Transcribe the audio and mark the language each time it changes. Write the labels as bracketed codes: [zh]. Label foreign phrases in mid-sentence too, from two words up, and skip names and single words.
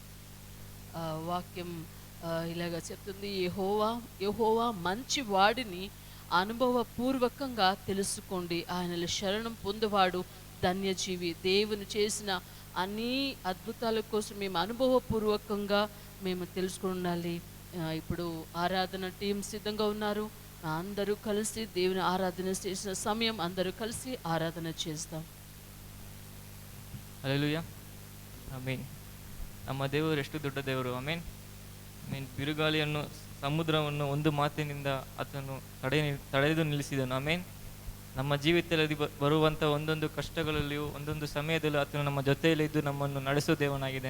[te] వాక్యం ఇలాగా చెప్తుంది, యెహోవా మంచి వాడిని అనుభవపూర్వకంగా తెలుసుకోండి, ఆయనలో శరణం పొందువాడు ధన్యజీవి. దేవుని చేసిన అన్ని అద్భుతాల కోసం మేము అనుభవపూర్వకంగా మేము తెలుసుకుని ఉండాలి. ఇప్పుడు ఆరాధన టీం సిద్ధంగా ఉన్నారు. అందరూ కలిసి దేవుని ఆరాధన చేసిన సమయం అందరూ కలిసి ఆరాధన చేస్తాం. [kn] ಹಲ್ಲೆಲೂಯಾ, ಆಮೇನ್. ನಮ್ಮ ದೇವರು ಎಷ್ಟು ದೊಡ್ಡ ದೇವರು, ಆಮೇನ್. ಬಿರುಗಾಳಿಯನ್ನು ಸಮುದ್ರವನ್ನು ಒಂದು ಮಾತಿನಿಂದ ಆತನು ತಡೆದು ನಿಲ್ಲಿಸಿದನು. ಆಮೇನ್. ನಮ್ಮ ಜೀವಿತದಲ್ಲಿ ಬರುವಂಥ ಒಂದೊಂದು ಕಷ್ಟಗಳಲ್ಲಿಯೂ ಒಂದೊಂದು ಸಮಯದಲ್ಲೂ ಆತನು ನಮ್ಮ ಜೊತೆಯಲ್ಲಿ ಇದ್ದು ನಮ್ಮನ್ನು ನಡೆಸೋ ದೇವನಾಗಿದ್ದಾನೆ.